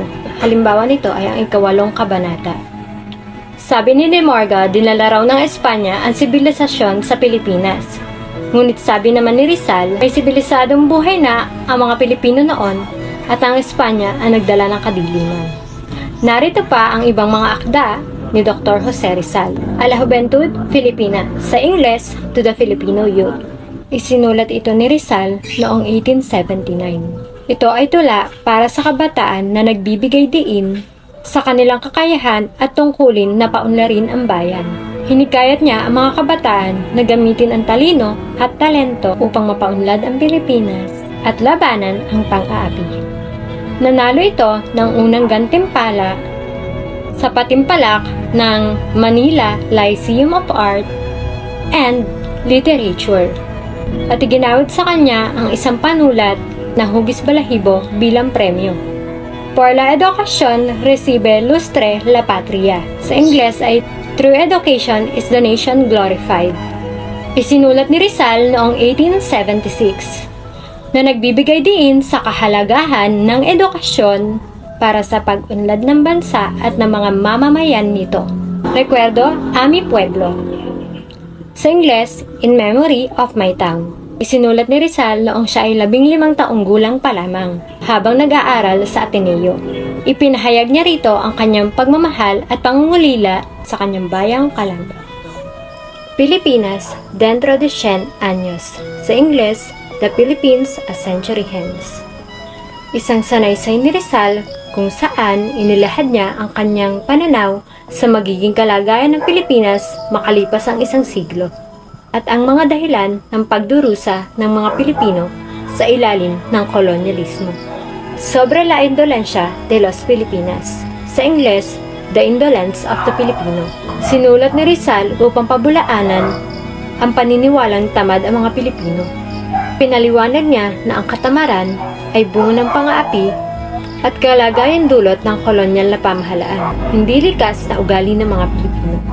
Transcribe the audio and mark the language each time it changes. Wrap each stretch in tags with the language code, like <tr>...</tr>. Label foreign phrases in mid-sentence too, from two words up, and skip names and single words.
<tl>Halimbawa nito ay ang ika-8 kabanata. Sabi ni de Morga, dinala raw ng Espanya ang sibilisasyon sa Pilipinas. Ngunit sabi naman ni Rizal, may sibilisadong buhay na ang mga Pilipino noon at ang Espanya ang nagdala ng kadiliman. Narito pa ang ibang mga akda ni Dr. Jose Rizal.</tl> <es>A la Juventud Filipina,</es> <tl>sa Ingles,</tl> <en>To the Filipino Youth.</en> <tl>Isinulat ito ni Rizal noong 1879. Ito ay tula para sa kabataan na nagbibigay diin sa kanilang kakayahan at tungkulin na paunlarin ang bayan. Hinikayat niya ang mga kabataan na gamitin ang talino at talento upang mapaunlad ang Pilipinas at labanan ang pang-aapi. Nanalo ito ng unang gantimpala sa patimpalak ng Manila Lyceum of Art and Literature at iginawad sa kanya ang isang panulat na Hugis Balahibo bilang premyo.</tl> <es>Por la educación recibe lustre la patria.</es> <tl>Sa Ingles ay</tl> <en>Through education is the nation glorified.</en> <tl>Isinulat ni Rizal noong 1876 na nagbibigay diin sa kahalagahan ng edukasyon para sa pag-unlad ng bansa at ng mga mamamayan nito.</tl> <es>Recuerdo a mi pueblo.</es> <tl>Sa Ingles,</tl> <en>In Memory of My Town.</en> <tl>Isinulat ni Rizal noong siya ay 15 taong gulang pa lamang habang nag-aaral sa Ateneo. Ipinahayag niya rito ang kanyang pagmamahal at pangungulila sa kanyang bayang Calamba. Pilipinas,</tl> <es>dentro de 100 años.</es> <tl>Sa Ingles,</tl> <en>The Philippines a Century Hence.</en> <tl>Isang sanaysay ni Rizal kung saan inilahad niya ang kanyang pananaw sa magiging kalagayan ng Pilipinas makalipas ang isang siglo at ang mga dahilan ng pagdurusa ng mga Pilipino sa ilalim ng kolonyalismo.</tl> <es>Sobre la indolencia de los Filipinas.</es> <tl>Sa Ingles,</tl> <en>The Indolence of the Filipino.</en> <tl>Sinulat ni Rizal upang pabulaanan ang paniniwalang tamad ang mga Pilipino. Pinaliwanag niya na ang katamaran ay bunga ng pang-aapi at kalagayan dulot ng kolonyal na pamahalaan, hindi likas na ugali ng mga Pilipino.</tl>